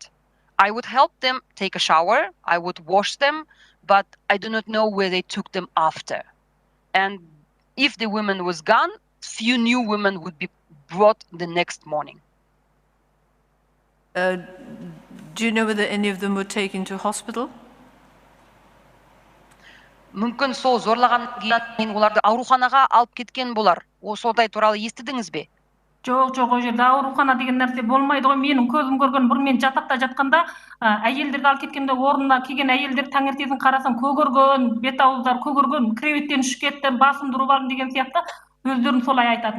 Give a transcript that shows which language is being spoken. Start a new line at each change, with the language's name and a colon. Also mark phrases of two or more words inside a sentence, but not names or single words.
English: I would help them take a shower, I would wash them, but I do not know where they took them after. And if the woman was gone, few new women would be brought the next morning. Do you know whether any of them were taken to hospital?
Kazakh: Мүмкін сол зорлаған кейін оларды ауруханаға алып кеткен болар. Сондай туралы естідіңіз бе? Жоқ, ол жерде аурухана деген нәрсе болмайды ғой. Менің көзім көрген бір мен жатақта жатқанда әйелдерді алып кеткенде орнына келген әйелдер таңертең қарасам көгерген, бет ауыздары көгерген, креветтен ұшып кетті, басын ұрып алдым деген сияқты өздерін солай айтатын.